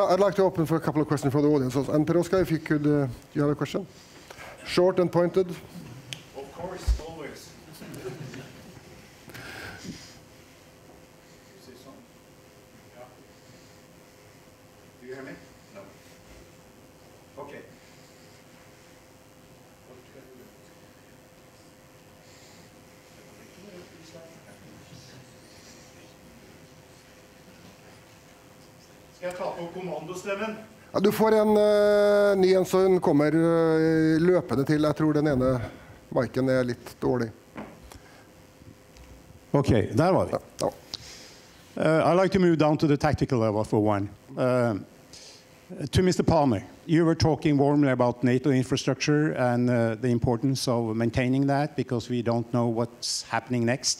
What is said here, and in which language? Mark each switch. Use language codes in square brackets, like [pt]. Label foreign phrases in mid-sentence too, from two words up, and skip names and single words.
[en] I'd like to open for a couple of questions from the audience. And Peroska, if you could, you have a question? Short and pointed. Of course, always. Do you hear me? No. Okay. [no] Skal jeg ta på kommandostemmen? Ja, du får en ny en som kommer løpende til. Jeg tror den ene miken litt dårlig. [en] Okay, there was it. [no] Ja. [en] I'd like to move down to the tactical level for one. To Mr. Palmer, you were talking warmly about NATO infrastructure and the importance of maintaining that because we don't know what's happening next.